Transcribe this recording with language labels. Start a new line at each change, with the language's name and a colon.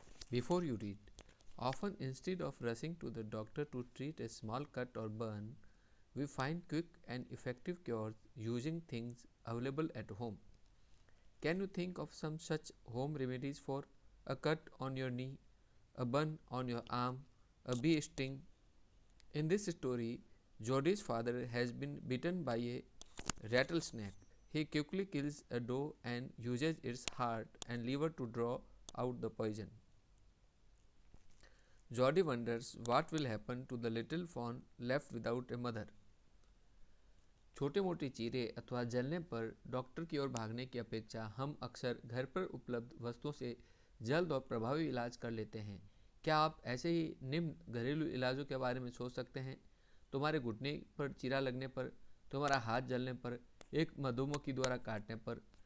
English: Before you read, often instead of rushing to the doctor to treat a small cut or burn, we find quick and effective cures using things available at home. Can you think of some such home remedies for a cut on your knee, a burn on your arm, a bee sting? In this story, Jodie's father has been bitten by a rattlesnake. He quickly kills a doe and uses its heart and liver to draw out the poison. Jodie wonders what will happen to the little fawn left without a mother.
Hindi: छोटे मोटे चीरे अथवा जलने पर doctor की ओर भागने की अपेक्षा हम अक्सर घर पर उपलब्ध वस्तुओं से जल्द और प्रभावी इलाज कर लेते हैं। क्या आप ऐसे ही निम्न घरेलू इलाजों के बारे में सोच सकते हैं? तुम्हारे घुटने पर चीरा लगने पर, तुम्हारा हाथ जलने पर, एक मधुमक्खी द्वारा काटने पर।